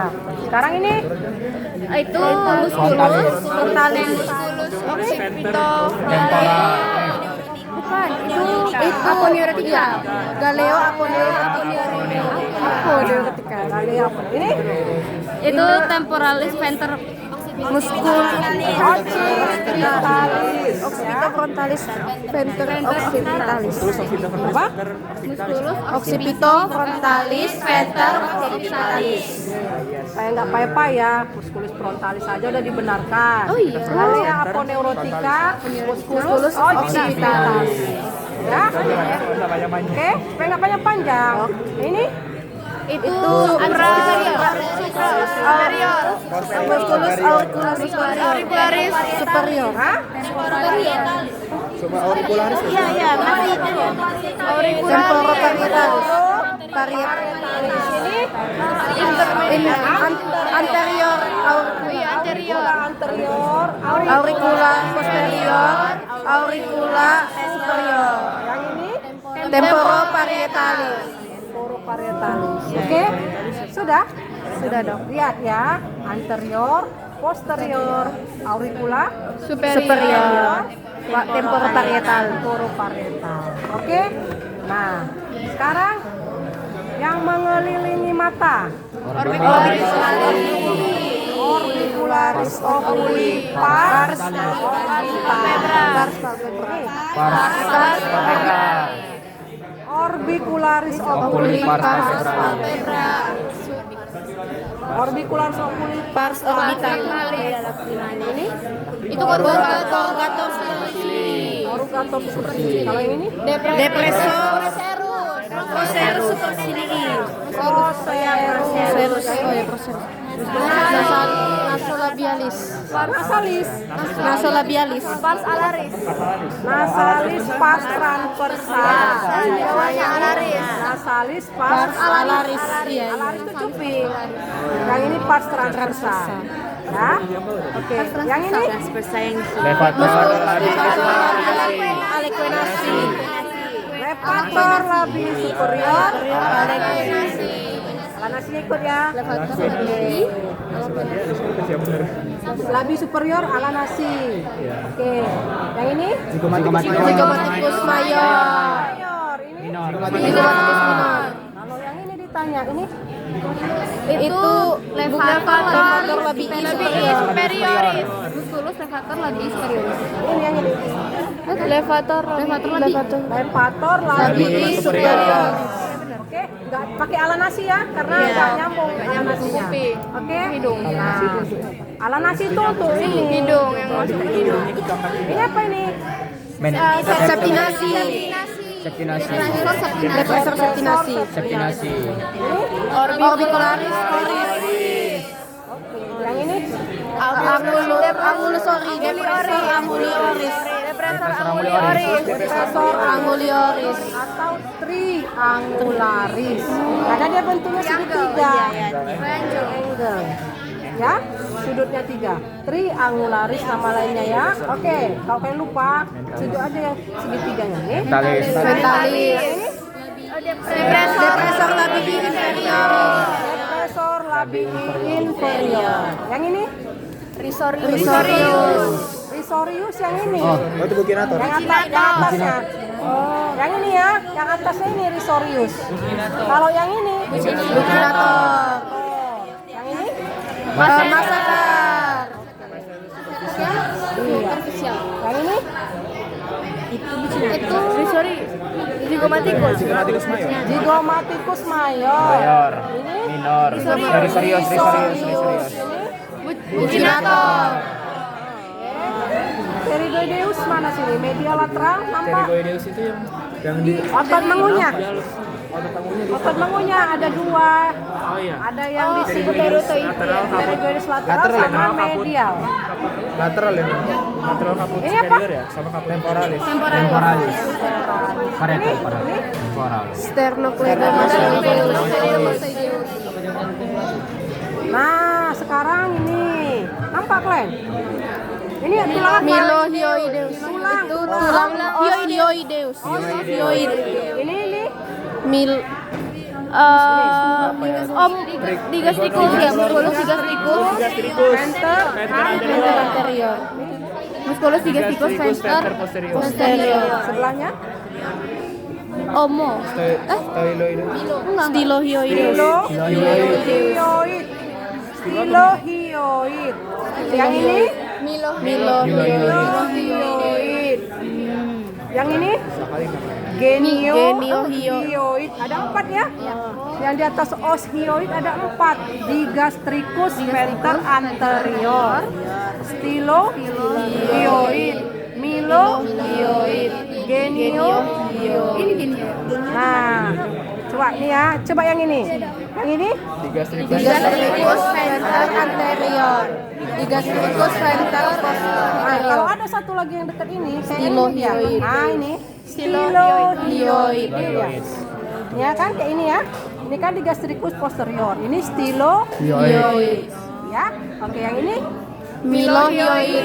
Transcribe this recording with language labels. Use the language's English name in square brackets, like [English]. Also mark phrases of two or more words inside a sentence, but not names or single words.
[Indonesian] Nah, sekarang ini [Latin] Itu musculus, frontalis, musculus, occipito, bukan, itu aponeurotica. Galeo aponeurotica. [Indonesian] kali apa? Ini [Latin] Itu temporalis venter musculus [Indonesian] occipitalis. [Latin] frontalis venter occipitalis. [Indonesian] Apa? [Latin] Musculus occipito frontalis venter occipitalis. [Indonesian] Kayak nggak payah-payah, [Latin] musculus frontalis [Indonesian] saja udah dibenarkan. Oh iya. [Latin] Galea aponeurotica, musculus occipitalis. [Indonesian] Ya, oke, supaya nggak panjang-panjang. Ini Itu superior. [Latin] Musculus auricularis superior. [Indonesian] Hah? Cuma auricularis. Iya, masih temporoparietalis. Parietalis ini anterior Anterior, [Latin] auricula posterior, auricula superior. [Indonesian] yang ini Temporoparietalis. temporoparietal. Oke, sudah? Sudah dong. Lihat ya, [Latin] anterior, posterior, auricula, [Indonesian] Superior. [Latin] temporoparietal. Temporoparietal. [Indonesian] Oke. Nah, sekarang yang mengelilingi mata. [Latin] Orbicularis oculi pars Orbicularis oculi Orbicularis oculi Pars orbitalis. [Indonesian] Ini itu [Latin] corrugator supercili. Orugator supercili. [Indonesian] Kalau yang ini [Latin] Depressor procerus superciliis. [Indonesian] Procerus. Oh ya, procerus. Nasolabialis. Nasalis. [Latin] Nasolabialis. Pars alaris. Nasalis pas transversal. Nasalis pas [Indonesian] Alaris. Iya. alaris itu cuping. Yang ini [Latin] pas transversal. [Indonesian] Ya. Oke. Yang ini Levator Alequenasi. [Latin] levator labi superior. [Indonesian] Alanasi ikut ya. [Latin] Labi superior alanasi. [Indonesian] Oke. Yang ini [Latin] Zygomatikus mayor. [Indonesian] mayor. Ini [Latin] Zygomatikus minor. [Indonesian] kalau yang ini ditanya ini [Latin] Itu levator labii superioris. Musculus levator labii superioris. [Indonesian] ini yang ini. [Latin] Levator labii. Levator labi superior. [Indonesian] Oke, nggak pakai alanasi ya, karena nggak nyambung alanasinya. Oke, hidung. Nah, alanasi itu untuk ini. Hidung yang masuk ke hidung. Ini apa ini? [Latin] Septinasi. Depressor septinasi. Orbicularis oris. [Indonesian] Yang ini [Latin] Angulus angulioris. Depressor angulioris. [Indonesian] depressor Angulioris. atau triangularis. Karena dia bentuknya segitiga. Angle. Ya, sudutnya 3. Triangularis nama lainnya ya. Oke, kalau kalian lupa, sudut aja yang segitiganya nih. Ventalis. Ventalis. Ini [Latin] Depresor labi inferior. depressor labii inferior. Yang ini? [Indonesian] Risorius. Risorius yang ini. Oh, itu bukinator. Yang atasnya. Oh, yang ini ya, yang atasnya ini risorius. Kalau yang ini Bukinator. Oh, yang ini Masakar. iya. Yang ini Itu risori. Zigomatikus. [Latin] Zigomatikus mayor. Zigomatikus mayor. [Indonesian] Mayor. Ini [Latin] Minor. Risorius. [Indonesian] Ini Bukinator. Pterygoideus mana sini? Media lateral nampak? Pterygoideus itu yang di Otot mengunyah. otot tangannya di Otot mengunyah ada 2. Oh iya. Ada yang di sini [Latin] lateral, kaput. pterygoideus lateral [Indonesian] Lateral ya, sama nama kaput. medial. [Latin] lateral ya. Lateral kaput [Indonesian] Ini apa? superior ya, sama [Latin] kaput temporalis. [Indonesian] Temporalis. Temporalis. Sternocleidomastoideus. Nah, sekarang ini nampak kalian? Ini tulang apa? Milohioideus. Tulang. Itu tulang osteoideus. Ini [Latin] Mil digastricus ya, musculus digastricus. [Indonesian] venter. [Latin] Venter anterior. Musculus digastricus venter posterior. [Indonesian] Sebelahnya Omo. Styloideus. Stilohioideus. Stilohioid. Stilohioid. Yang ini Milohioid. Yang ini Geniohioid. Ada 4 ya? Yang di atas oshioid ada 4. [Latin] Digastricus venter anterior. Stilohioid. Milohioid. [Indonesian] Geniohioid. Ini genio. Nah, coba nih ya. Coba yang ini. Yang ini [Latin] Digastricus venter anterior. Digastricus venter posterior. [Indonesian] Nah, kalau ada satu lagi yang dekat ini, kayak ini dia. Stilohioid. Nah, ini Stilohioid. Ya kan kayak ini ya. Ini kan [Latin] digastricus posterior. [Indonesian] Ini stilohioid. Ya. Oke, yang ini Milohioid.